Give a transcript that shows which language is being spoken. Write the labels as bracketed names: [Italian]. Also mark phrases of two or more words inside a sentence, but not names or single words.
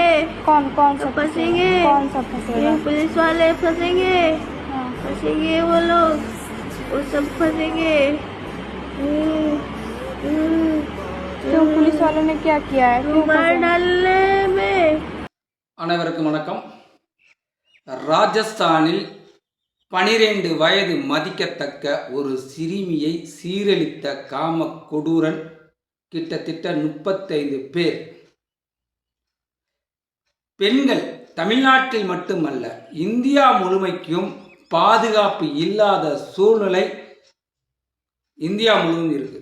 [Hindi] कौन कौन सब फंसेंगे? कौन सब फंसेगा? पुलिस वाले फंसेंगे। हाँ। फंसेंगे वो लोग, वो सब फंसेंगे। क्यों? पुलिस वालों ने क्या किया है? क्यों मार डालने में। [Tamil] அனைவருக்கும் வணக்கம். ராஜஸ்தானில் 12 வயது மதிக்கத்தக்க ஒரு சிறுமியை சீரழித்த காம கொடூரன் கிட்டத்தட்ட 35 பேர். பெண்கள் தமிழ்நாட்டில் மட்டுமல்ல இந்தியா முழுமைக்கும் பாதுகாப்பு இல்லாத சூழ்நிலை இந்தியா முழுவதும் இருக்கு.